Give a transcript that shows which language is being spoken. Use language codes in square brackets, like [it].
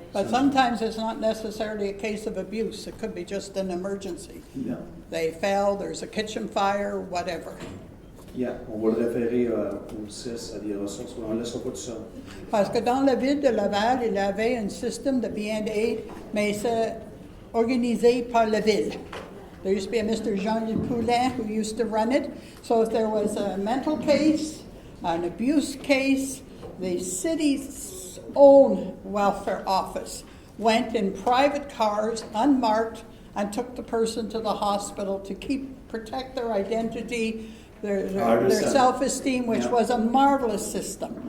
[en] But sometimes it's not necessarily a case of abuse. It could be just an emergency. Yeah. They fell, there's a kitchen fire, whatever. [fr] Yeah, on va le référer au 6 à des ressources, on ne le laissera pas tout seul. Parce que dans la ville de Laval, il y avait un système de bien-aide, mais c'est organisé par la ville. [en] There used to be a Mr. Jean-Luc Poulin who used to run it. So if there was a mental case, an abuse case, the city's own welfare office went in private cars, unmarked, and took the person to the hospital to protect their identity, their self-esteem, which was a marvelous system.